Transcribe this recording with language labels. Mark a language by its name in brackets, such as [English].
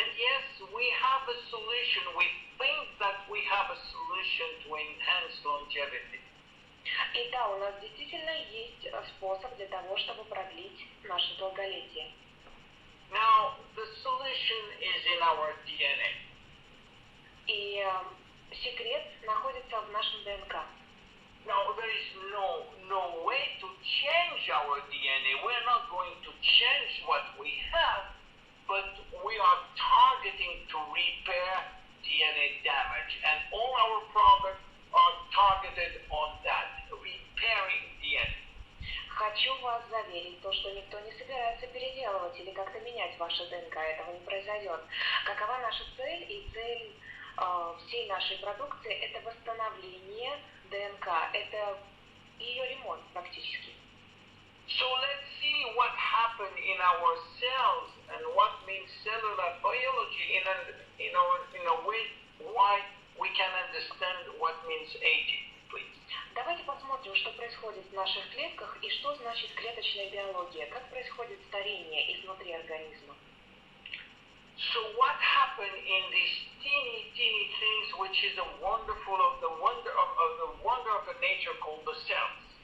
[English] And yes, we have a solution. We think that we have a solution to enhance longevity. [Russian] И да, у нас действительно есть способ для того, чтобы продлить наше долголетие. [English] Now, the solution is in our DNA. [Russian] И секрет находится в нашем ДНК. [English] Now, there is no way to change our DNA. We're not going to change what we have, but we are targeting to repair DNA damage. And all our products are targeted on that, repairing DNA. [Russian] Хочу вас заверить, то, что никто не собирается переделывать или как-то менять ваше ДНК, этого не произойдет. Какова наша цель и цель всей нашей продукции – это восстановление ДНК, это ее ремонт практически. [English] So let's see what happened in our cells and what means cellular biology in a way why we can understand what means aging, please. [Russian] Давайте посмотрим, что происходит в наших клетках и что значит клеточная биология, как происходит старение изнутри организма. [English] So what happened in these teeny things, which is a wonderful of the wonder of the nature called the cells?